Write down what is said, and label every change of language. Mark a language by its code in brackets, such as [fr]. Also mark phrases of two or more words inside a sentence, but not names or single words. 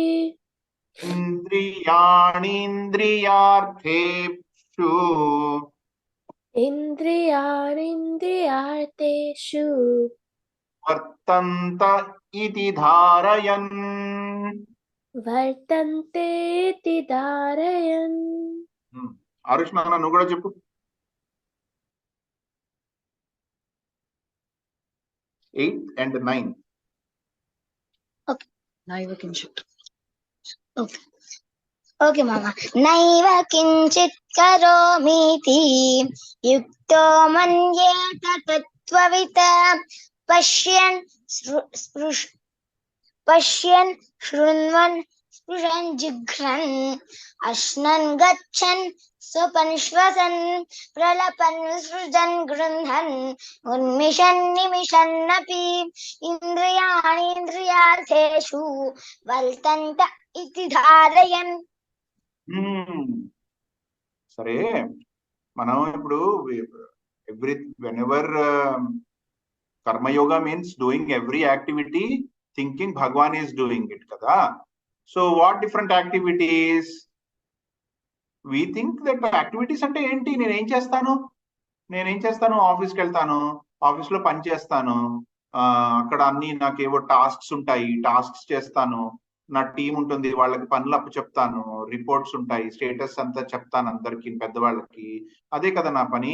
[sa] Indriyani indriyartheshu. Indriyarindriyarteshu. Vartanta iti dharayan. Vartante iti dharayan. [te] Arush Nana, నువ్వు కూడా చెప్పు. [en] 8th and 9th. [sa] Okay. Naiva kinchit. [en] Okay. Okay, Mama. [sa] Naiva kinchit karomiti. Yukto manyeta tattvavita. Pashyan shrunvan. Sprishan jigran. Ashnan gachan. Swapan shwasan. Pralapan visrujan grunhan. Unmishan nimishan api. Indriyani indriyartheshu. Valtanta iti dharayan. [te] సరే, మనం ఇప్పుడు [en] whenever karma yoga means doing every activity thinking Bhagwan is doing it kada. So what different activities? we think that activities [te] అంటే ఏంటి, నేనేం చేస్తాను, ఆఫీస్కి వెళ్తాను, ఆఫీస్ లో పని చేస్తాను, అక్కడ అన్ని నాకేవో టాస్క్స్ ఉంటాయి, టాస్క్స్ చేస్తాను, నా టీం ఉంటుంది, వాళ్ళకి పనులు అప్పు చెప్తాను, రిపోర్ట్స్ ఉంటాయి, స్టేటస్ అంతా చెప్తాను అందరికి, పెద్దవాళ్ళకి, అదే కదా నా పని.